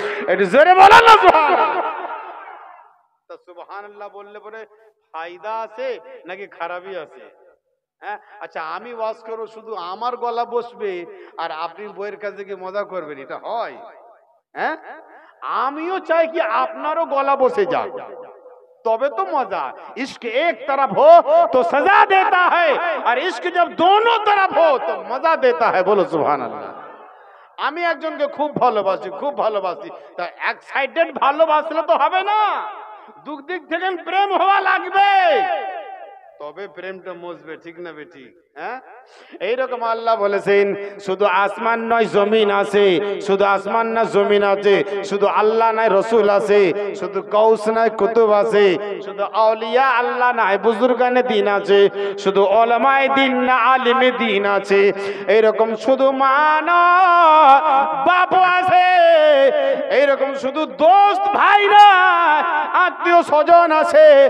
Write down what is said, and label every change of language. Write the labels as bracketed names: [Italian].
[Bangla] একটু জোরে বলেন না সুবহানাল্লাহ। তো সুবহানাল্লাহ বললে পরে ফায়দা আছে নাকি খারাপই আছে? হ্যাঁ, আচ্ছা আমি ওয়াজ করব, শুধু আমার গলা বসবে আর আপনি বইয়ের কাছে গিয়ে মজা করবেন, এটা হয়? হ্যাঁ, আমিও চাই কি আপনারও গলা বসে যাক, [Hindi] तबे तो मजा। इश्क एक तरफ हो तो सजा देता है, और इश्क जब दोनों तरफ हो तो मजा देता है। बोलो सुभान अल्लाह। [Bangla] আমি একজনকে খুব ভালোবাসি, খুব ভালোবাসি, তা এক সাইডেড ভালোবাসলে তো হবে না, দুই দিক থেকে প্রেম হওয়া লাগবে, তবে প্রেমটা মজবে, ঠিক না বেটি? হ্যাঁ, এইরকম আল্লাহ বলেছেন, শুধু আসমান নয় জমিন আছে, শুধু আসমান না জমিন আছে, শুধু আল্লাহ নাই রসুল আছে, শুধু কৌস নাই কুতুব আছে, শুধু আউলিয়া আল্লাহ নাই বুজুর্গানে দিন আছে, শুধু ওলামায়ে দিন না আলিমে দিন আছে, এইরকম শুধু মা নয় বাপ আছে, এইরকম শুধু দোস্ত ভাই না আত্মীয় স্বজন আছে।